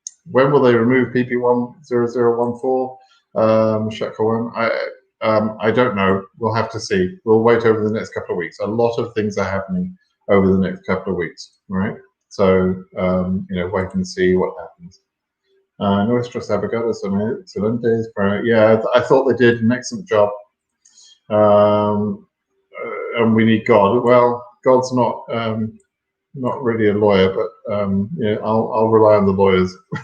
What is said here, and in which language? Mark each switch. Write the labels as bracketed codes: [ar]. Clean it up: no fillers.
[en] When will they remove PP10014? I don't know. We'll have to see. We'll wait over the next couple of weeks. A lot of things are happening over the next couple of weeks, right? So wait and see what happens. [es] Nuestros abogados son excelentes. [en] Yeah, I thought they did an excellent job. And we need God. Well, God's not really a lawyer, but I'll rely on the lawyers.